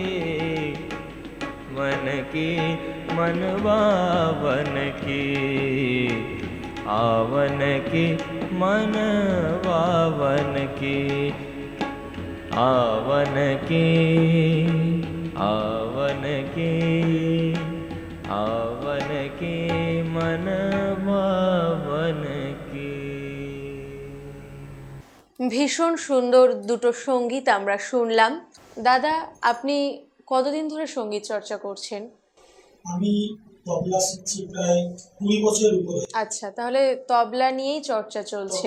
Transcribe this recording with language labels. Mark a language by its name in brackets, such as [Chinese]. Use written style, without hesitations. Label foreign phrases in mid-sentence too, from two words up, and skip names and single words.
[Hindi] मन की मन बावन की, आवन की मन बावन की, आवन की आवन की आवन की मन बावन की। [Bangla] ভীষণ সুন্দর দুটো সঙ্গীত আমরা শুনলাম। দাদা, আপনি কতদিন ধরে সঙ্গীত চর্চা করছেন? আমি তবলা শিখছি প্রায় 20 বছরের উপরে। আচ্ছা, তাহলে তবলা নিয়েই চর্চা চলছে।